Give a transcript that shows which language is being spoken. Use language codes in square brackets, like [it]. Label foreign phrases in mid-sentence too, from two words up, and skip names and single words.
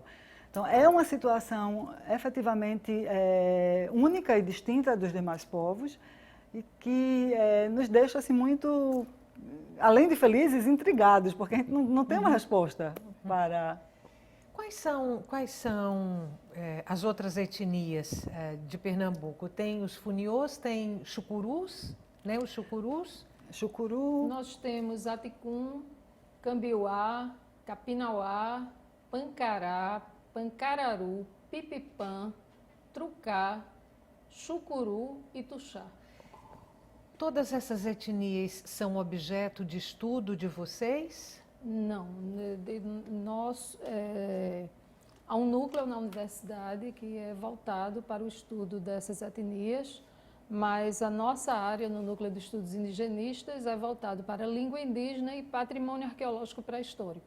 [pt] Então, é uma situação efetivamente única e distinta dos demais povos, e que nos deixa assim, muito, além de felizes, intrigados, porque a gente não tem uma resposta para... Quais são as outras etnias de Pernambuco? Tem os Funiôs, tem Chucurus, né? Os Chucurus? Chucuru. Nós temos Aticum, Cambiuá, Capinauá, Pancará, Pancararu, Pipipã, Trucá, Chucuru e Tuxá. Todas essas etnias são objeto de estudo de vocês? Não, há um núcleo na universidade que é voltado para o estudo dessas etnias, mas a nossa área no núcleo de estudos indigenistas é voltado para a língua indígena e patrimônio arqueológico pré-histórico.